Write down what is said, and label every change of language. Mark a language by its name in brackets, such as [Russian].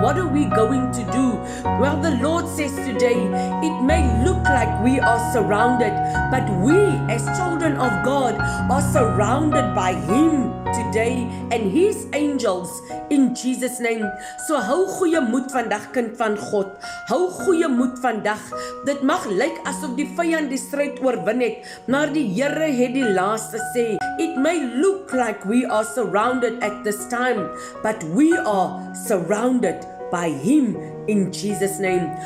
[English] What are we going to do?" Well, the Lord says today, it may look like we are surrounded, but we as children of God are surrounded by Him today and His angels in Jesus' name. [Afrikaans] So hou goeie moed vandag, kind van God. Hou goeie moed vandag. Dit mag lyk asof die vyand die stryd oorwin het, maar die Here het die laaste sê. [English] It may look like we are surrounded at this time, but we are surrounded by Him in Jesus' name.